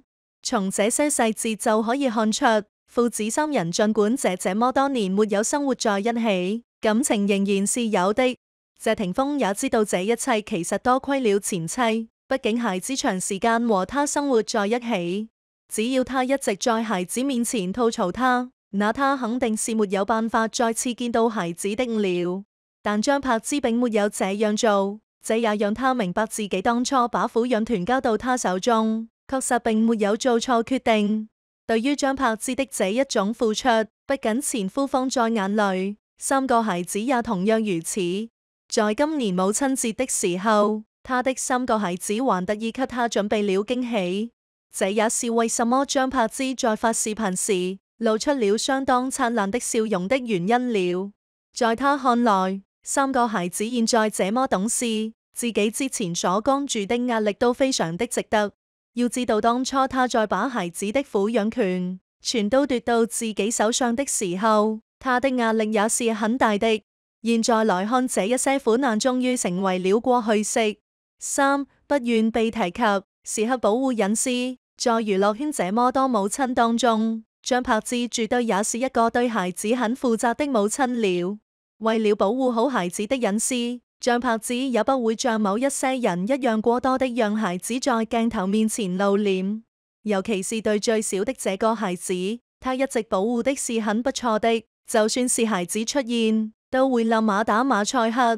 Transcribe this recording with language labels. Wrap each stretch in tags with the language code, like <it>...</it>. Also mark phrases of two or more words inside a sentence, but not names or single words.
<zh>從這些細節就可以看出，父子三人儘管這麼多年沒有生活在一起，感情仍然是有的。謝霆鋒也知道這一切其實多虧了前妻，畢竟孩子長時間和他生活在一起，只要他一直在孩子面前吐槽他，那他肯定是沒有辦法再次見到孩子的了。但張柏芝並沒有這樣做，這也讓他明白自己當初把撫養權交到他手中，確實並沒有做錯決定。對於張柏芝的這一種付出，不僅前夫放在眼裏，3個孩子也同樣如此。在今年母親節的時候，他的3個孩子還特意給他準備了驚喜，這也是為什麼張柏芝在發視頻時露出了相當燦爛的笑容的原因了。在他看來，3個孩子現在這麼懂事，自己之前所扛住的壓力都非常的值得。要知道當初他在把孩子的撫養權全都奪到自己手上的時候，他的壓力也是很大的。現在來看這一些苦難終於成為了過去式。3. 不願被提及，時刻保護隱私。在娛樂圈這麼多母親當中，張柏芝絕對也是一個對孩子很負責的母親了。為了保護好孩子的隱私，張柏芝也不會像某一些人一樣過多的讓孩子在鏡頭面前露臉，尤其是對最小的這個孩子，他一直保護的是很不錯的，就算是孩子出現，都會立馬打馬賽克。</zh>